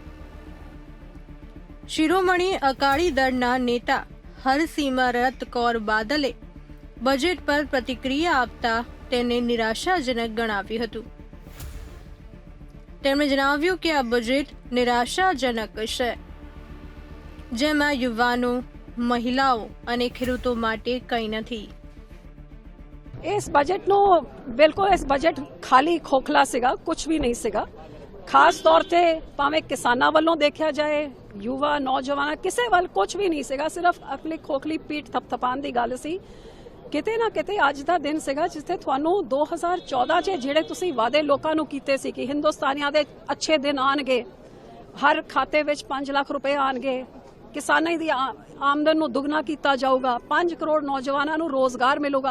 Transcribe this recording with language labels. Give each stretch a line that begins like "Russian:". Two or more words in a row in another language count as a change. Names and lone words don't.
Gujarati: શિરોમણી અકાળી દળના નેતા હરસિમરત કૌર બાદલે બજેટ પર પ્રતિક્રિયા આપતા તેને નિરાશાજનક ગણાવ્યું હતું. તેમણે જણાવ્યું કે આ બજેટ નિરાશાજનક છે, જેમાં યુવાનો, મહિલાઓ અને ખેડૂતો માટે કંઈ નથી.
Punjabi: ਇਸ ਬਜਟ ਨੂੰ ਬਿਲਕੁਲ ਇਸ ਬਜਟ ਖਾਲੀ ਖੋਖਲਾ ਸੀਗਾ, ਕੁਝ ਵੀ ਨਹੀਂ ਸੀਗਾ। ਖਾਸ ਤੌਰ ਤੇ ਭਾਵੇਂ ਕਿਸਾਨਾਂ ਵੱਲੋਂ ਦੇਖਿਆ ਜਾਏ, ਯੁਵਾ ਨੌਜਵਾਨਾਂ, ਕਿਸੇ ਵੱਲ ਕੁਝ ਵੀ ਨਹੀਂ ਸੀਗਾ, ਸਿਰਫ ਆਪਣੀ ਖੋਖਲੀ ਪੀਠ ਥਪਥਪਾਉਣ ਦੀ ਗੱਲ ਸੀ। ਕਿਤੇ ਨਾ ਕਿਤੇ ਅੱਜ ਦਾ ਦਿਨ ਸੀਗਾ ਜਿੱਥੇ ਤੁਹਾਨੂੰ 2014 'ਚ ਜਿਹੜੇ ਤੁਸੀਂ ਵਾਅਦੇ ਲੋਕਾਂ ਨੂੰ ਕੀਤੇ ਸੀ ਕਿ ਹਿੰਦੁਸਤਾਨੀਆਂ ਦੇ
Hindi: अच्छे दिन
Punjabi: ਆਣਗੇ, ਹਰ ਖਾਤੇ ਵਿੱਚ 5 ਲੱਖ ਰੁਪਏ ਆਣਗੇ, ਕਿਸਾਨਾਂ ਦੀ ਆਮਦਨ ਨੂੰ ਦੁੱਗਣਾ ਕੀਤਾ ਜਾਊਗਾ, 5 ਕਰੋੜ ਨੌਜਵਾਨਾਂ ਨੂੰ ਰੋਜ਼ਗਾਰ ਮਿਲੂਗਾ।